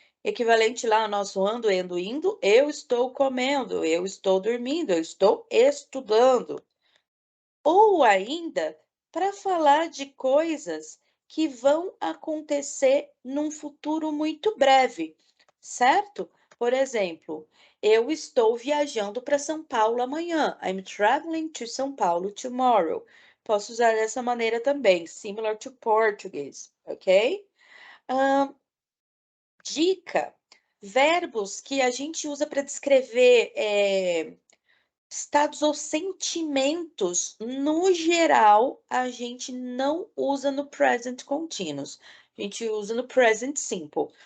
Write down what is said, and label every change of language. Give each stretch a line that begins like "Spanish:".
Portuguese: Equivalente lá ao nosso ando, endo, indo, eu estou comendo, eu estou dormindo, eu estou estudando. Ou ainda para falar de coisas que vão acontecer num futuro muito breve, certo? Por exemplo, eu estou viajando para São Paulo amanhã.
English: I'm traveling to São Paulo tomorrow.
Portuguese: Posso usar dessa maneira também,
English: similar to Portuguese,
Portuguese: ok? Ahn, dica: verbos que a gente usa para descrever estados ou sentimentos, no geral, a gente não usa no present continuous, a gente usa no present simple.